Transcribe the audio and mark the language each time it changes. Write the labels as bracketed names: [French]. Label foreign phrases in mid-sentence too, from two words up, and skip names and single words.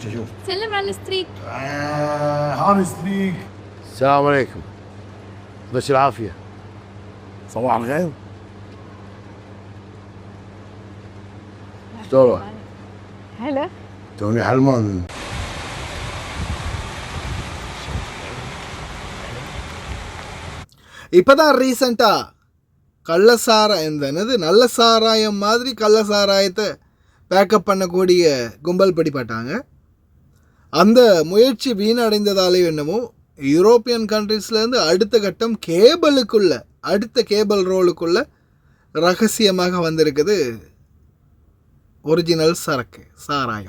[Arabic] سلم على الستريك. هاني ستريك. السلام عليكم، بس العافيه، صباح الخير. شلونك؟ هلا. توني حلمان. [Tamil] இப்போதான் ரீசண்டாக என்னது நல்ல சாராயம் மாதிரி கள்ள சாராயத்தை பேக்கப் பண்ணக்கூடிய கும்பல் பிடிப்பட்டாங்க. அந்த முயற்சி வீணடைந்ததாலே என்னமோ [English] European countries-லேருந்து [Tamil] அடுத்த கட்டம் அடுத்த [English] cable roll-க்குள்ள [Tamil] ரகசியமாக வந்திருக்குது ஒரிஜினல் சாராயம்.